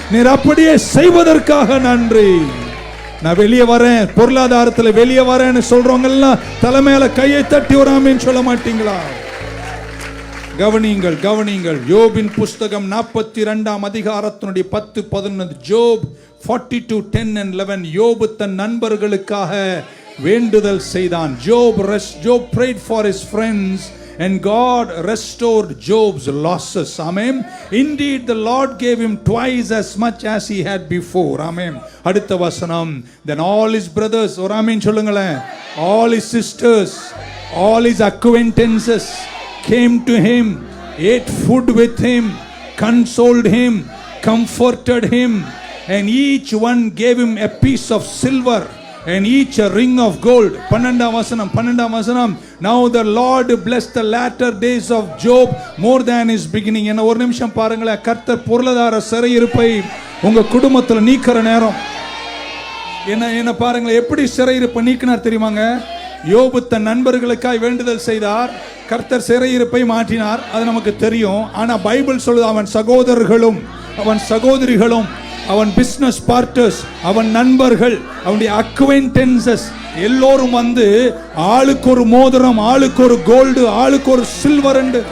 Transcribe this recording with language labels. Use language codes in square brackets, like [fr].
[ta] நீர் அப்படியே செய்வதற்காக நன்றி. நான் வெளியே வரேன், பொருளாதாரத்துல வெளியே வரேன்னு சொல்றவங்க எல்லாம் தலைமையில கையை தட்டி ஒரு ஆமென் சொல்ல மாட்டீங்களா? கவனிங்கள், கவனிங்கள். யோபின் புஸ்தகம் 42 அதிகாரத்தினுடைய 10-11. [en] Job 42:10 and 11. [ta] யோபு தன் நண்பர்களுக்காக வேண்டுதல் செய்தான். [en] Job prayed for his friends and God restored Job's losses. Amen. Indeed, the Lord gave him twice as much as he had before. Amen. [ta] அடுத்த வசனம். [en] Then all his brothers, or amen [ta] சொல்லுங்களேன், [en] all his sisters, all his acquaintances came to him, ate food with him, consoled him, comforted him, and each one gave him a piece of silver and each a ring of gold. [ta] 12 வசனம். [en] Now the Lord blessed the latter days of Job more than his beginning. [ta] என்ன ஒரு நிமிஷம் பாருங்களேன். கர்த்தர் பொருளாதார சிறையிருப்பை உங்க குடும்பத்துல நீக்கிற நேரம். என்ன பாருங்களேன், எப்படி சிறையிருப்பை நீக்கினார் தெரியுமாங்க? யோபு தன் நண்பர்களுக்காய் வேண்டுதல் செய்தார், கர்த்தர் சிறையிருப்பை மாற்றினார். அது நமக்கு தெரியும். ஆனா பைபிள் சொல்லுது, அவன் சகோதரர்களும் அவன் சகோதரிகளும் அவன் பிசினஸ் பார்ட்னர்ஸ், அவன் நண்பர்கள், அவனுடைய அக்வைண்டன்சஸ் எல்லோரும் வந்து ஆளுக்கு ஒரு மோதிரம், ஆளுக்கு ஒரு கோல்டு, ஆளுக்கு ஒரு சில்வர்.